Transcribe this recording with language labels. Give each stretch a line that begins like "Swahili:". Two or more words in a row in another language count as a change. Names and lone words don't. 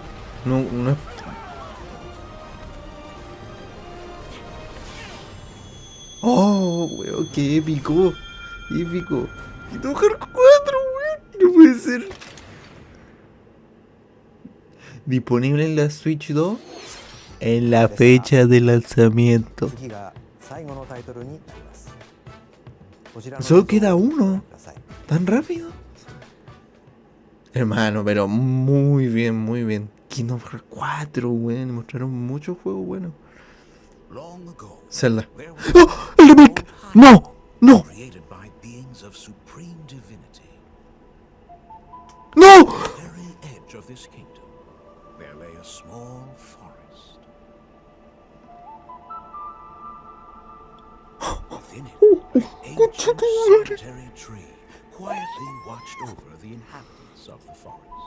Spanish: No, no es... Oh, weón, qué épico. Épico. Kingdom Hearts 4, weón. No puede ser. Disponible en la Switch 2 en la fecha de lanzamiento.
Japanese: 次が最後のタイトルになります。こちらの
Spanish: Solo queda
Japanese: 映像を
Spanish: uno.
Japanese: ご覧ください。
Spanish: ¿Tan rápido? Hermano, pero muy bien, muy bien. Kingdom Hearts 4, weón. Mostraron muchos juegos buenos.
English: Long ago,
Spanish: Zelda.
English: there
Spanish: ¡Oh! ¡El remake! ¡No! ¡No!
English: created by beings of supreme divinity.
Spanish: ¡No!
English: At the very edge of this kingdom, there lay a small forest. Within it, an ancient solitary tree quietly watched over the inhabitants of the forest.